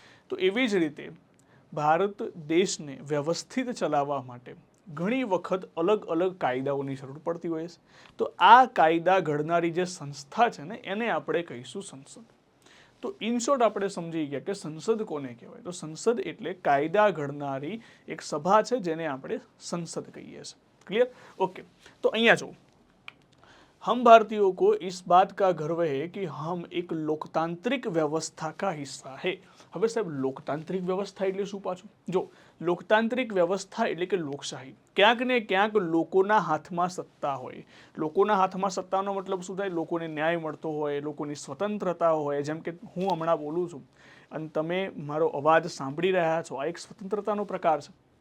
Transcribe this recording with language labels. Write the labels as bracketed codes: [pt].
[gu] તો એવી જ રીતે ભારત દેશને વ્યવસ્થિત ચલાવવા માટે ઘણી વખત અલગ અલગ કાયદાઓની જરૂર પડતી હોય છે. તો આ કાયદા ઘડનારી જે સંસ્થા છે ને, એને આપણે કહીશું સંસદ. તો ઇન શોર્ટ આપણે સમજી ગયા કે સંસદ કોને કહેવાય. તો સંસદ એટલે કાયદા ઘડનારી એક સભા છે, જેને આપણે સંસદ કહીએ છીએ. ક્લિયર? ઓકે. તો અહીંયા જો [hi] हम भारतीयों को इस बात का गर्व है कि हम एक लोकतांत्रिक व्यवस्था का हिस्सा है. [gu] હવે સાહેબ, લોકતાંત્રિક વ્યવસ્થા એટલે શું પાછું? જો લોકતાંત્રિક વ્યવસ્થા એટલે કે લોકશાહી. ક્યાંક ને ક્યાંક લોકોના હાથમાં સત્તા હોય. લોકોના હાથમાં સત્તાનો મતલબ શું થાય? લોકોને ન્યાય મળતો હોય, લોકોની સ્વતંત્રતા હોય. જેમ કે હું હમણાં બોલું છું અને તમે મારો અવાજ સાંભળી રહ્યા છો, આ એક સ્વતંત્રતાનો પ્રકાર છે.